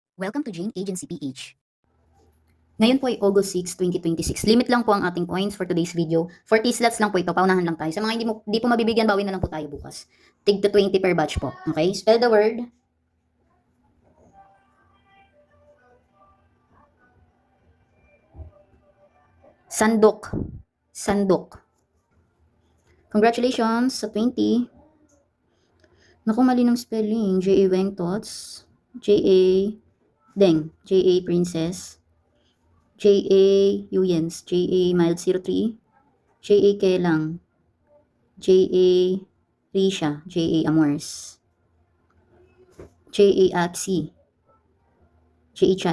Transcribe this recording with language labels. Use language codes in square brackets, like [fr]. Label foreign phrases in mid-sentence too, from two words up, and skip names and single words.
[en] Welcome to Jane Agency PH. [tl] Ngayon po ay August 6, 2026. Limit lang po ang ating coins [en] for today's video. [tl] 40 slots lang po ito. Paunahan lang tayo. Sa mga hindi po mabibigyan, bawin na lang po tayo bukas. Tig to 20 [en] per batch [tl] po. [en] Okay? Spell the word. [tl] Sandok. Sandok. Congratulations sa 20. Naku, mali ng spelling. J.A. Wengtots. J.A. Deng. J.A. Princess. J.A. Yuyens. J.A. Mild 03. J.A. Kelang. J.A. Risha. J.A. Amors. J.A. Atsi. J.A. Chai.